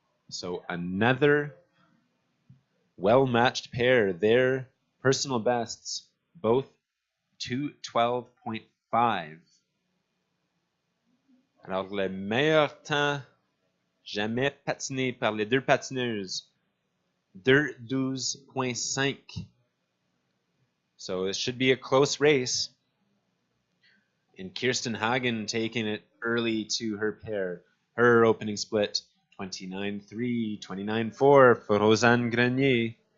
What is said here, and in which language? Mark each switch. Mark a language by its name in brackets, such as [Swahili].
[English] So another well-matched pair. Their personal bests, both 2:12.5. [French] Alors, le meilleur temps jamais patiné par les deux patineuses, 2:12.5. [English] So it should be a close race. And Kirsten Hagen taking it early to her pair. Her opening split, 29.3, 29.4 for Rosanne Grenier.